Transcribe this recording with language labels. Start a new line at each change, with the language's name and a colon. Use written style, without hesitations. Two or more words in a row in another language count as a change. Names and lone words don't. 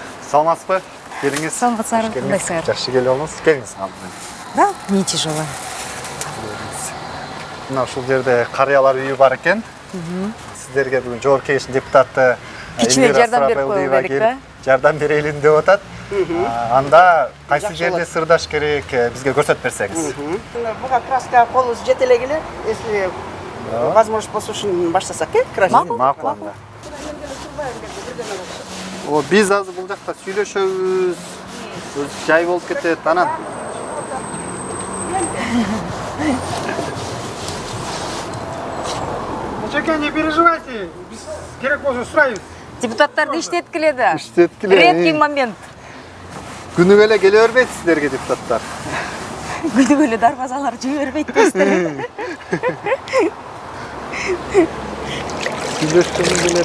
Kyrgyz: Саламатсызбы? Келиңиз. Саламатсыздар, кандайсыңар? Жакшы келип алдыңыз. Келиңиз кандайсыз?
Russian: Да, не тяжело.
Kyrgyz: Мына ушул жерде карыялар үйү бар экен. Сиздерге бүгүн жогорку кеңештин депутаты Кичине жардам берип коелу дедик да. Жардам берелин деп атат. Анда кайсы жерде сырдаш керек бизге көрсөтүп берсеңиз. Буга краска колубуз жете эле келе,
Russian: если возможность
Kyrgyz: болсо ушуну баштасак, краска. Макул анда. О, биз азыр бул жакта сүйлөшөбүз. Жай болуп кетет анан.
Kazakh: Чеке,
Russian: не переживайте,
Kazakh: біз керек болса сұрайбыз. Депутаттарды иштетип келеди. Иштетип келеди.
Russian: Редкий момент.
Kyrgyz: Күнүгө эле келе бербейт сиздерге депутаттар. Күнүгө эле дарбазалар жибербейт дейсиздер. Сүйлөшкүм келет.